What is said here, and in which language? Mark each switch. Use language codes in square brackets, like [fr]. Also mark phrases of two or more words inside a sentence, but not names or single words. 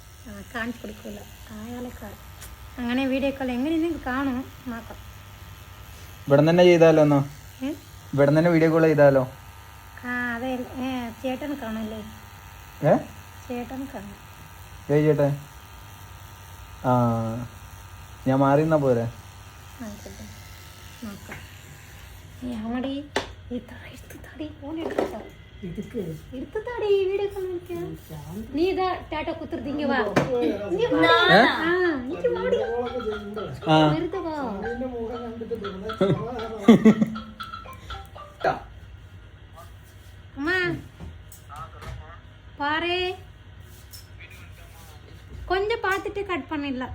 [ml] അങ്ങനെ വീഡിയോ കോൾ എങ്ങനെ കാണും. ഇവിടെ തന്നെ ചെയ്താലോ? എന്നാ ഇവിടെ തന്നെ വീഡിയോ കോൾ ചെയ്താലോ? അതെ, ചേട്ടൻ കാണല്ലേ? ചേട്ടൻ കാണും. ചേട്ടൻ ഞാൻ മാറി നിന്നാ പോരെ? [ta] நீ தான் டாட்டா குத்துறீங்க. வா அம்மா பாரு, கொஞ்சம் பார்த்துட்டு கட் பண்ணிடலாம்.